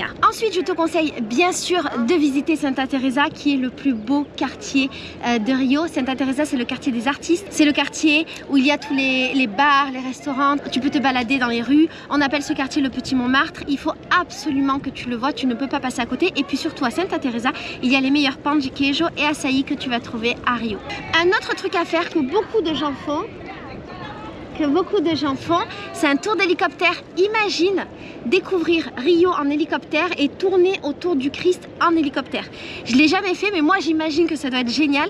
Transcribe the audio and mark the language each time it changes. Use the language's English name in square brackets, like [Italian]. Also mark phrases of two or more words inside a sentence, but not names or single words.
[French] Ensuite, je te conseille bien sûr de visiter Santa Teresa qui est le plus beau quartier de Rio. Santa Teresa, c'est le quartier des artistes. C'est le quartier où il y a tous les bars, les restaurants. Tu peux te balader dans les rues. On appelle ce quartier le Petit Montmartre. Il faut absolument que tu le vois. Tu ne peux pas passer à côté. Et puis surtout à Santa Teresa, il y a les meilleurs [Portuguese] pão de queijo [French] et açaï que tu vas trouver à Rio. Un autre truc à faire que beaucoup de gens font, C'est un tour d'hélicoptère. Imagine découvrir Rio en hélicoptère et tourner autour du Christ en hélicoptère. Je l'ai jamais fait, mais moi j'imagine que ça doit être génial.